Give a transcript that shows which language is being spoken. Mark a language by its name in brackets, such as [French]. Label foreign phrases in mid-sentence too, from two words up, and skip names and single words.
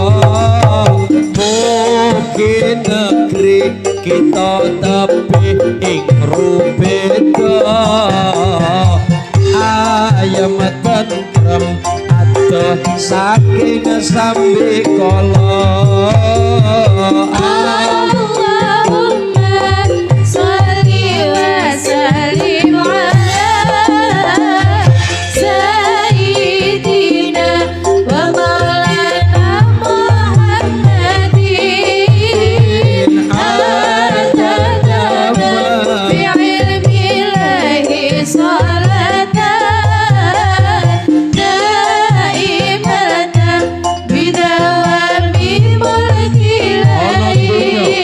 [Javanese] mugi negeri kita tebih ing rubeda ayam tentrem adoh saking sambikala [Arabic] اللهم صل وسلم على سيدنا ومولانا محمد عدد في علمه صلاة دائمة بدوام ملك